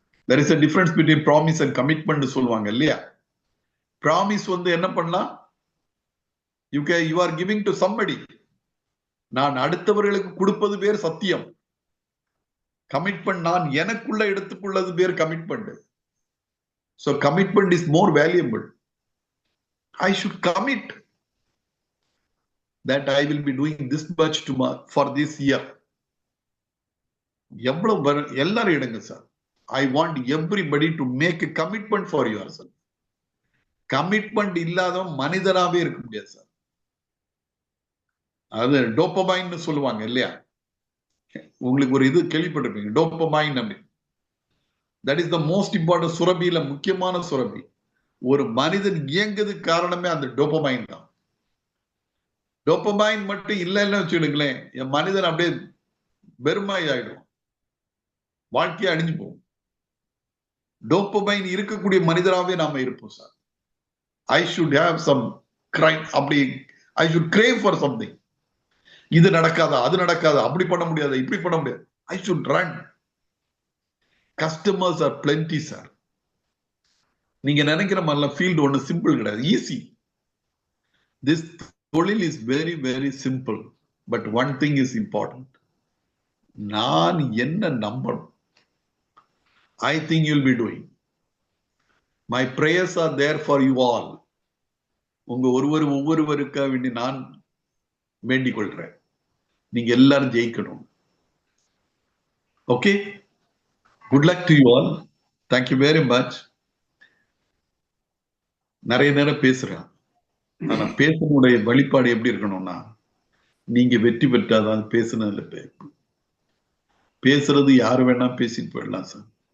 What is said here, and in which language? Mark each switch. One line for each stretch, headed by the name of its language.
English: there is a difference between promise and commitment
Tamil: சொல்லுவாங்க இல்லையா? Promise என்ன பண்ணலாம்,
English: you are giving to somebody.
Tamil: நான் அடுத்தவர்களுக்கு கொடுப்பது பேர் சத்தியம். கமிட்மெண்ட் நான் எனக்குள்ள எடுத்துக்கொள்ளது பேர் commitment.
English: So commitment is more valuable. I should commit that I will be doing this much for this year.
Tamil: எவ்வளவு எல்லாரும் எடுங்க sir.
English: I want everybody to make a commitment for yourself.
Tamil: Commitment இல்லாதவன் மனிதனாவே இருக்க முடியாது sir. அது dopamine சொல்லுவாங்க இல்லையா? உங்களுக்கு ஒரு இது கேள்விப்பட்டிருப்பீங்க, டோபமைன் அப்படின்னு.
English: that is the most important
Tamil: சுரபியில முக்கியமான சுரபி. ஒரு மனிதன் இயங்குறதுக்கு காரணமே அந்த டோபமைன் தான். டோபமைன் மட்டும் இல்லைன்னு வச்சுடுங்களேன், என் மனிதன் அப்படியே பெருமாய் ஆயிடும், வாழ்க்கையை அழிஞ்சு போகும். டோபமைன் இருக்கக்கூடிய மனிதராகவே நாம இருப்போம் sir.
English: I should have some crime, அப்படி I should crave for something.
Tamil: இது நடக்காதா, அது நடக்காதா, அப்படி பண்ண முடியாது, இப்படி பண்ண முடியாது.
English: I should run. Customers are plenty
Tamil: sir. நீங்க நினைக்கிற மாதிரிலாம் ஃபீல்டு ஒண்ணு சிம்பிள் கிடையாது, ஈஸி.
English: This தொழில் is very very simple, but one thing is important.
Tamil: நான் என்ன நம்பணும்.
English: I think you'll be doing. My prayers are there for you all.
Tamil: உங்க ஒவ்வொருவருக்காக வேண்டி நான் வேண்டிக் கொள்றேன். நீங்க எல்லாரும் ஜெயிக்கணும்.
English: Okay, good luck to you all. Thank you very much.
Tamil: நிறைய நேரம் பேசுறேன். ஆனா பேசுனுடைய வெளிப்பாடு எப்படி இருக்கணும்னா, நீங்க வெற்றி பெற்றாதான் பேசுனதுல பேசுறது யாரு வேணா பேசிட்டு போயிடலாம் சார்.